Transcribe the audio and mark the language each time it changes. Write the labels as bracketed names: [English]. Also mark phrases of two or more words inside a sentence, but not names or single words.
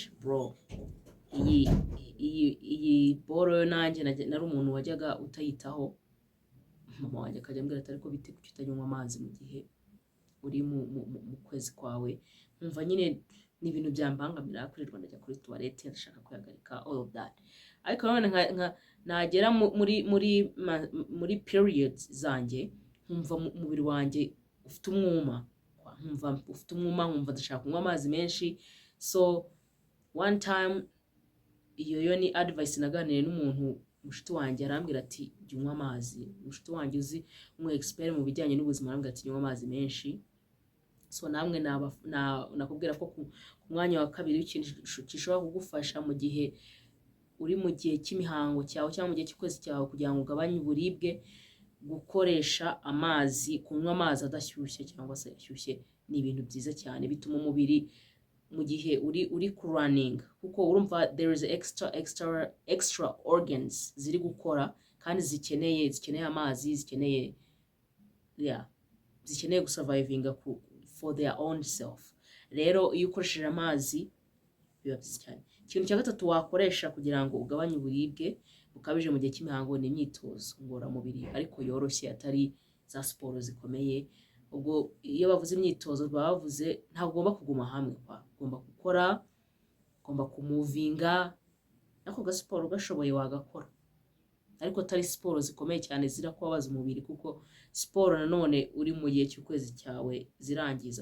[Kinyarwanda] Bro, iyi boro yo nanjye nari umuntu wajyaga utayitaho. Mama wanjye akajya ambwira ati ariko bite kuki utanywa amazi mu gihe uri mu kwezi kwawe. Nkumva nyine ni ibintu byambangamira, kurirwa ndajya kuri toilette ndashaka kwihagarika, [English] all of that. [Kinyarwanda] Ariko none nagera muri periods zanjye nkumva umubiri wanjye ufite umwuma, nkumva ndashaka kunywa amazi menshi. [English] So one time, [Kinyarwanda] iyo ni advice naganiriye n'umuntu mushiti wanjye, arambwira ati jya unywa amazi. Mushiti wanjye uzi expert mu bijyanye n'ubuzima, arambwira ati nywa amazi menshi. So namwe nakubwira ko ku mwanya wa kabiri ikintu gishobora kugufasha mu gihe uri mu gihe cy'imihango cyawe cyangwa mu gihe cy'ukwezi cyawe kugira ngo ugabanye uburibwe, gukoresha amazi, kunywa amazi adashyushye cyangwa se ashyushye ni ibintu byiza cyane. Bituma umubiri mu gihe uri ku running, kuko urumva [English] there is extra organs [Kinyarwanda] ziri gukora kandi zikeneye amazi, zikeneye gusurvivinga [English] for their own self. [Kinyarwanda] Rero iyo ukoresheje amazi biba byiza cyane. Ikintu cya gatatu wakoresha kugira ngo ugabanye uburibwe bukabije mu gihe cy'imihango ni imyitozo ngororamubiri, ariko yoroshye, atari za siporo zikomeye. Ubwo iyo bavuze imyitozo baba bavuze ntabwo ugomba kuguma hamwe, ugomba gukora, ugomba kumuvinga, nako gasiporo gashoboye wagakora, ariko atari siporo zikomeye cyane zirakubabaza umubiri, kuko siporo nanone uri mu gihe cy'ukwezi cyawe zirangiza.